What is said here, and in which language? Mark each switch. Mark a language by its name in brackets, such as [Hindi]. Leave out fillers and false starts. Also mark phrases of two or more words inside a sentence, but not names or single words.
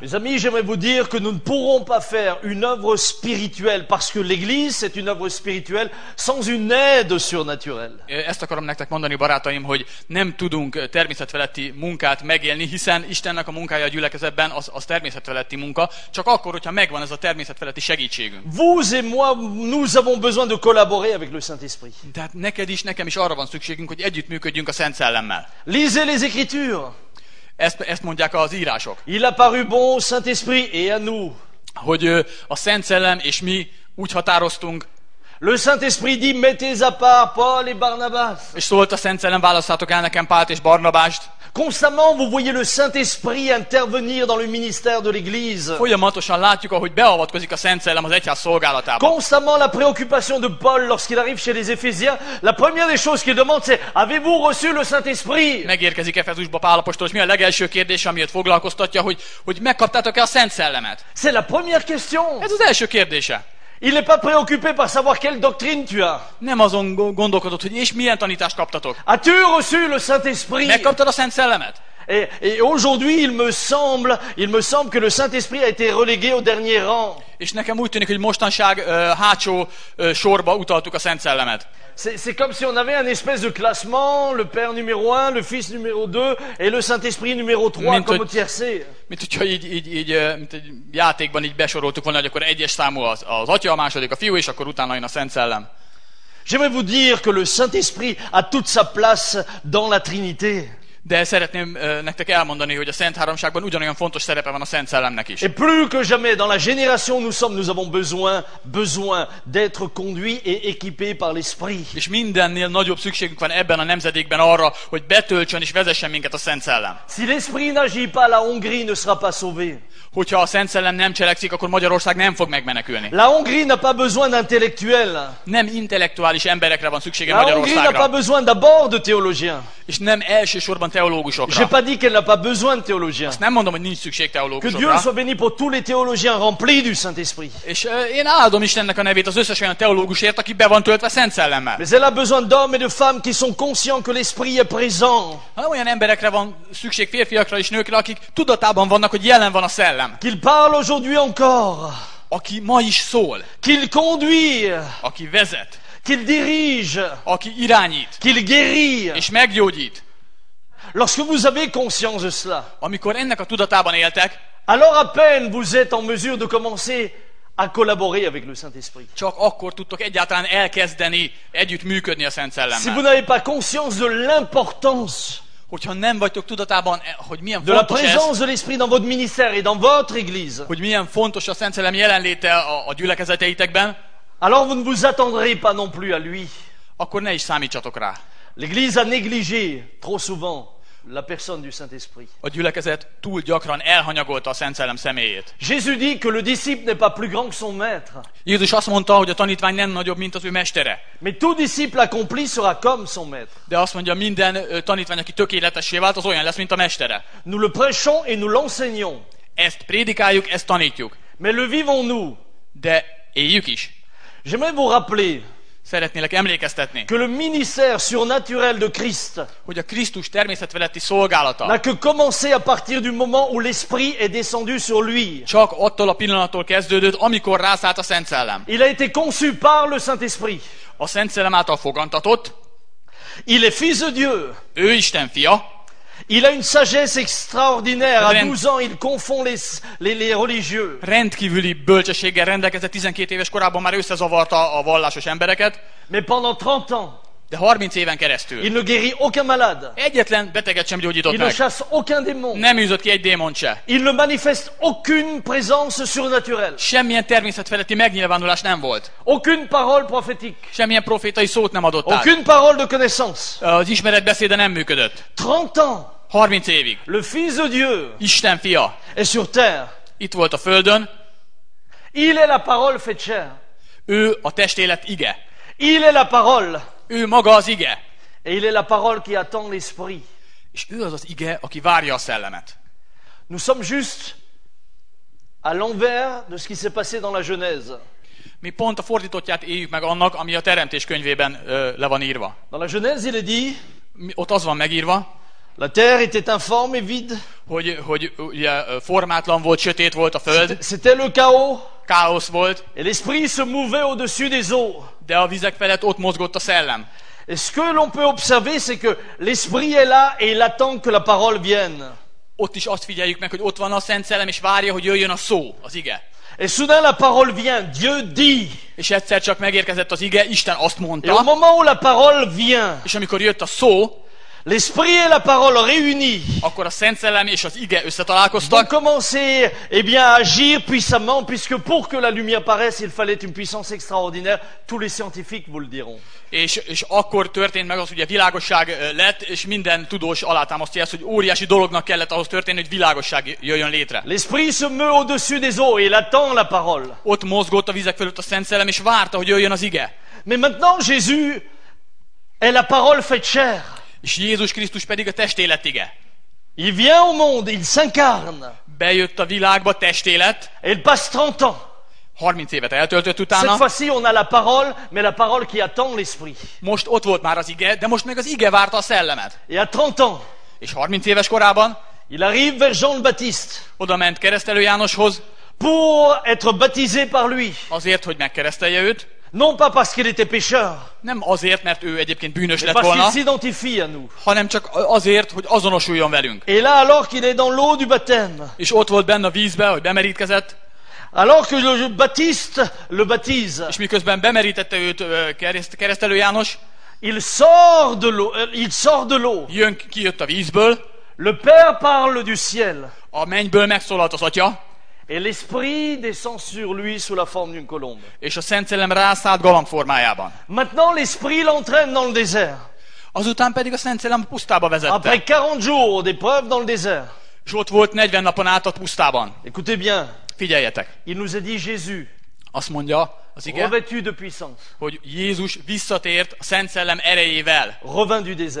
[French] Mes amis, j'aimerais vous dire que nous ne pourrons pas faire une œuvre spirituelle, parce que l'Église c'est une œuvre spirituelle, sans une aide surnaturelle. [Hungarian] Ezt akarom nektek mondani, barátaim, hogy nem tudunk természetfeletti munkát megélni, hiszen Istennek a munkája a gyülekezetben az természetfeletti munka, csak akkor, hogyha megvan ez a természetfeletti segítségünk. [French] Vous et moi, nous avons besoin de collaborer avec le Saint-Esprit. [Hungarian] Tehát neked is, nekem is arra van szükségünk, hogy együttműködjünk a Szent Szellemmel. [French] Lisez les Écritures. [Hungarian] Ezt mondják az írások. [French] Il a paru bon au Saint-Esprit et à nous. [Hungarian] Hogy a Szent Szellem és mi úgy határoztunk. [French] Le Saint-Esprit dit, mettez à part Paul et Barnabas. [Hungarian] És szólt a Szent Szellem, válasszátok el nekem Pált és Barnabást. [French] Constamment, vous voyez le Saint-Esprit intervenir dans le ministère de l'Église. [Hungarian] Folyamatosan látjuk, ahogy beavatkozik a Szent Szellem az egyház szolgálatába. [French] Constamment, la préoccupation de Paul lorsqu'il arrive chez les Éphésiens, la première des choses qu'il demande, c'est avez-vous reçu le Saint-Esprit? [Hungarian] Megérkezik Efezusba Pál apostol, és mi a legelső kérdés, ami őt foglalkoztatja, hogy megkaptátok-e a Szent Szellemet? [French] C'est la première question. [Hungarian] Ez az első kérdése. [French] Il n'est pas préoccupé par savoir quelle doctrine tu as. [Hungarian] Nem azon gondolkodott, hogy és milyen tanítást kaptatok. [French] As-tu reçu le Saint-Esprit? [Hungarian] Megkaptad a Szent Szellemet? [French] Et aujourd'hui, il me semble que le Saint-Esprit a été relégué au dernier rang. [Hungarian] És nekem úgy tűnik, hogy mostanság hátsó sorba utaltuk a Szent Szellemet. [French] C'est comme si on avait un espèce de classement, le Père numéro 1, le Fils numéro 2 et le Saint-Esprit numéro 3 comme au tiercé. [Hungarian] Mint hogyha mint egy játékban így besoroltuk volna, hogy akkor egyes számú az Atya, a második a Fiú, és akkor utána jön a Szent Szellem. [French] J'aimerais vous dire que le Saint-Esprit a toute sa place dans la Trinité. [Hungarian] De szeretném nektek elmondani, hogy a Szent Háromságban ugyanolyan fontos szerepe van a Szent Szellemnek is. [French] Et plus que jamais, dans la génération où nous sommes, nous avons besoin d'être conduits et équipés par l'Esprit. [Hungarian] És mindennél nagyobb szükségünk van ebben a nemzedékben arra, hogy betöltsön és vezessen minket a Szent Szellem. [French] Si l'Esprit n'agit pas, la Hongrie ne sera pas sauvée. [Hungarian] Hogyha a Szent Szellem nem cselekszik, akkor Magyarország nem fog megmenekülni. [French] La Hongrie n'a pas besoin d'intellectuels. [Hungarian] Nem intellektuális emberekre van szüksége [French] La Hongrie n'a pas [Hungarian] Magyarországra. [French] besoin d'abord de théologiens. [Hungarian] És nem elsősorban teológusokra. [French] J'ai pas dit qu'elle n'a pas besoin de théologiens. [Hungarian] Nem mondom, hogy nincs szükség [French] Que Dieu [Hungarian] teológusokra. [French] soit béni pour tous les théologiens remplis du Saint-Esprit. [Hungarian] És én áldom Istennek a nevét az összes olyan teológusért, aki be van töltve Szent Szellemmel. [French] Mais elle a besoin d'hommes et de femmes qui sont conscients que l'Esprit est présent. [Hungarian] Hanem olyan emberekre van szükség, férfiakra és nőkre, akik tudatában vannak, hogy jelen van a szellem. [French] Qu'il parle aujourd'hui encore. [Hungarian] Aki ma is szól, [French] Qu'il conduit. [Hungarian] aki vezet, [French] Qu'il dirige. [Hungarian] aki irányít [French] Qu'il guérit. [Hungarian] és meggyógyít. [French] Lorsque vous avez conscience de cela, [Hungarian] Amikor ennek a tudatában éltek, [French] alors à peine vous êtes en mesure de commencer à collaborer avec le Saint-Esprit. [Hungarian] csak akkor tudtok egyáltalán elkezdeni együtt működni a Szent [French] Si vous [Hungarian] Szellemmel. [French] n'avez pas conscience de l'importance [Hungarian] Hogyha nem vagytok tudatában, hogy milyen [French] de la [Hungarian] fontos ez, [French] présence de l'Esprit dans votre ministère et dans votre Église, [Hungarian] hogy milyen fontos a Szent Szellem jelenléte a gyülekezeteitekben, [French] alors vous ne vous attendrez pas non plus à lui. [Hungarian] akkor ne is számítsatok rá. [French] L'Église a négligé trop souvent la personne du Saint-Esprit. [Hungarian] A gyülekezet túl gyakran elhanyagolta a Szent Szellem személyét. [French] Jésus dit que le disciple n'est pas plus grand que son maître, [Hungarian] Jézus azt mondta, hogy a tanítvány nem nagyobb, mint az ő mestere. [French] mais tout disciple accompli sera comme son maître. [Hungarian] De azt mondja, minden tanítvány, aki tökéletessé vált, az olyan lesz, mint a mestere. [French] Nous le prêchons et nous l'enseignons, [Hungarian] Ezt prédikáljuk, ezt tanítjuk. [French] mais le vivons-nous? [Hungarian] De éljük is. [French] J'aimerais vous rappeler [Hungarian] Szeretnélek emlékeztetni, [French] que le ministère surnaturel de Christ [Hungarian] hogy a Krisztus természetfeletti szolgálata [French] n'a que commencé à partir du moment où l'Esprit est descendu sur lui. [Hungarian] csak attól a pillanattól kezdődött, amikor rászállt a Szent Szellem. [French] Il a été conçu par le Saint-Esprit. [Hungarian] A Szent Szellem által fogantatott, [French] Il est fils de Dieu. [Hungarian] ő Isten fia, [French] Il a une sagesse extraordinaire. À [Hungarian] Ren- [French] 12 ans, il confond les religieux. [Hungarian] rendkívüli bölcsességgel rendelkezett, 12 éves korában már összezavarta a vallásos embereket, [French] Mais pendant 30 ans, [Hungarian] de 30 éven keresztül [French] il ne guérit aucun malade. [Hungarian] egyetlen beteget sem gyógyított [French] Il ne [Hungarian] meg. [French] chasse aucun démon. [Hungarian] Nem űzött ki egy démont se. [French] Il ne manifeste aucune présence surnaturelle. [Hungarian] Semmilyen természetfeletti megnyilvánulás nem volt. [French] Aucune parole prophétique. [Hungarian] Semmilyen profétai szót nem adott át. [French] Aucune parole de connaissance. [Hungarian] Az ismeretbeszéde nem működött. [French] 30 ans, [Hungarian] 30 évig. [French] le Fils de Dieu [Hungarian] Isten fia [French] est sur terre. [Hungarian] itt volt a földön, [French] Il est la parole faite chair. [Hungarian] ő a testélet ige. [French] Il est la parole. [Hungarian] Ő maga az ige. [French] Et il est la parole qui attend l'Esprit. [Hungarian] És ő az az ige, aki várja a szellemet. [French] Nous sommes juste à l'envers de ce qui s'est passé dans la Genèse. [Hungarian] Mi pont a fordítottját éljük meg annak, ami a Teremtés könyvében le van írva. [French] Dans la Genèse, il est dit, [Hungarian] Ott az van megírva, [French] la terre était informe et vide. [Hungarian] hogy ugye, formátlan volt, sötét volt a föld, [French] C'était le chaos. [Hungarian] káosz volt, [French] Et l'Esprit se mouvait au-dessus des eaux. [Hungarian] de a vizek felett ott mozgott a szellem. [French] Et ce que l'on peut observer, c'est que l'Esprit est là et il attend que la parole vienne. [Hungarian] Ott is azt figyeljük meg, hogy ott van a Szent Szellem, és várja, hogy jöjjön a szó, az ige. [French] Et soudain la parole vient, Dieu dit. [Hungarian] És egyszer csak megérkezett az ige, Isten azt [French] Et au [Hungarian] mondta, [French] moment où la parole vient, [Hungarian] és amikor jött a szó, [French] l'Esprit et la parole réunis [Hungarian] akkor a Szent Szellem és az ige [French] vont [Hungarian] összetalálkoztak, [French] commencer eh bien, à agir puissamment, puisque pour que la lumière paraisse, il fallait une puissance extraordinaire. Tous les scientifiques vous le diront. [Hungarian] és akkor történt meg az, ugye világosság lett, és minden tudós alátámasztja ezt, hogy óriási dolognak kellett ahhoz történni, hogy világosság jöjjön létre. [French] L'Esprit se meut au-dessus des eaux et il attend la parole. [Hungarian] Ott mozgott a vizek fölött a Szent Szellem, és várta, hogy jöjjön az ige. [French] Mais maintenant, Jésus est la parole faite chair. [Hungarian] És Jézus Krisztus pedig a testélet ige. [French] Il vient au monde, il s'incarne. [Hungarian] Bejött a világba testélet, [French] Et il passe 30 ans. [Hungarian] 30 évet eltöltött [French] Cette [Hungarian] utána, [French] fois-ci, on a la parole, mais la parole qui attend l'Esprit. [Hungarian] most ott volt már az ige, de most meg az ige várta a szellemet. [French] Et à 30 ans, [Hungarian] És 30 éves korában [French] il arrive vers Jean le Baptiste [Hungarian] oda ment Keresztelő Jánoshoz, [French] pour être baptisé par lui. [Hungarian] azért, hogy megkeresztelje őt. [French] Non pas parce qu'il était pécheur, [Hungarian] Nem azért, mert ő egyébként bűnös [French] mais [Hungarian] lett [French] parce [Hungarian] volna, [French] qu'il s'identifie à nous. [Hungarian] hanem csak azért, hogy azonosuljon velünk. [French] Et là, alors qu'il est dans l'eau du baptême, [Hungarian] És ott volt benne a vízbe, hogy bemerítkezett, [French] alors que le Baptiste le baptise, [Hungarian] és miközben bemerítette őt Keresztelő János, [French] il sort de l'eau. Il sort de l'eau. [Hungarian] kijött a vízből, [French] Le Père parle du ciel. [Hungarian] a mennyből megszólalt az Atya, [French] Et l'Esprit descend sur lui sous la forme d'une colombe. [Hungarian] és a Szent Szellem rászállt galamb formájában. [French] Maintenant, l'Esprit l'entraîne dans le désert. [Hungarian] Azután pedig a Szent Szellem a pusztába vezette. [French] Après 40 jours d'épreuve dans le désert. [Hungarian] És ott volt 40 napon át a pusztában. [French] Écoutez bien, [Hungarian] Figyeljetek, [French] il nous a dit Jésus, [Hungarian] azt mondja az ige, [French] revêtu de puissance, [Hungarian] hogy Jézus visszatért a Szent Szellem erejével. [French] revint du désert.